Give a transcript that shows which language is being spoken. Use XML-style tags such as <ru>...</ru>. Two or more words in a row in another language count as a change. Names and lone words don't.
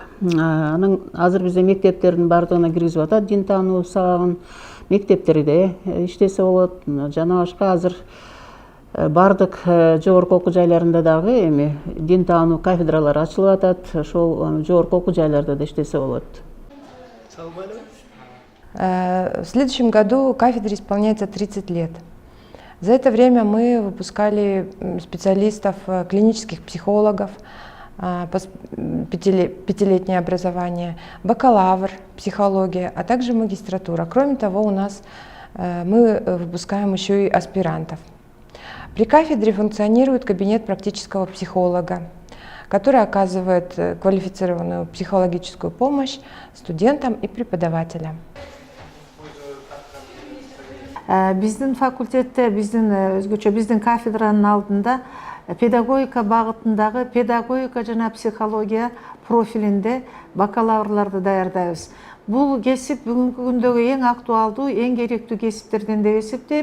<ky>Анан азыр бизде мектептердин бардыгына киргизип атат дин таануу сабагын. Мектептерде иштесе болот. Жана башка азыр бардык жогорку окуу жайларында дагы эми дин таануу кафедралары ачылып атат. Ошол жогорку окуу жайларда да иштесе болот.</ky> <ru>В следующем году кафедре исполняется 30 лет. За это время мы выпускали специалистов, клинических психологов, пятилетнее образование, бакалавр, психология, а также магистратура. Кроме того, у нас мы выпускаем еще и аспирантов. При кафедре функционирует кабинет практического психолога, который оказывает квалифицированную психологическую помощь студентам и преподавателям.</ru> <ky>Биздин факультетте, биздин кафедранын алдында педагогика багытындагы педагогика жана психология профилинде бакалаврларды даярдайбыз. Бул кесип бүгүнкү күндөгү эң актуалдуу, эң керектүү кесиптерден деп эсептейм.</ky>